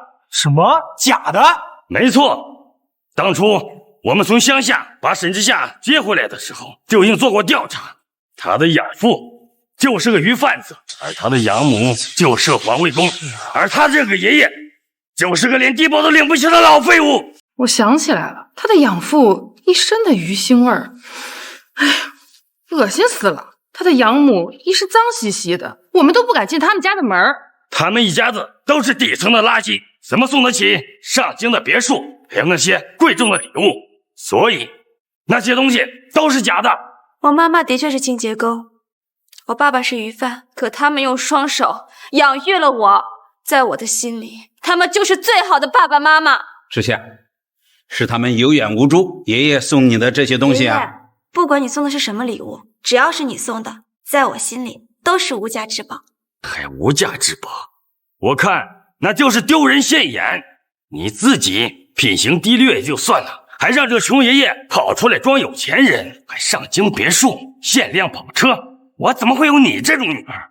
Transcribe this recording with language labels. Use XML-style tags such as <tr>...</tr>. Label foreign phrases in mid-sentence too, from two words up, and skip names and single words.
<zh>什麼？假的？沒錯，當初我們從鄉下把沈之夏接回來的時候，就已經做過調查，他的養父就是個魚販子，而他的養母就是個環衛工，而他這個爺爺就是個連低保都領不起的老廢物。我想起來了，他的養父一身的魚腥味兒，哎呀，惡心死了。他的養母一是髒兮兮的，我們都不敢進他們家的門兒。他們一家子都是底層的垃圾，怎麼送得起上京的別墅，還有那些貴重的禮物？所以那些東西都是假的。我媽媽的確是清潔工，我爸爸是魚販，可他們用雙手養育了我，在我的心裡，他們就是最好的爸爸媽媽。之夏，是他們有眼無珠，爺爺送你的這些東西啊。不管你送的是什麼禮物，只要是你送的，在我心裡都是无價之寶。還無價之寶？我看那就是丟人現眼。你自己品行低劣也就算了，還讓這個窮爺爺跑出來裝有錢人，還上京別墅、限量跑車。我怎麼會有你這種女兒？</zh>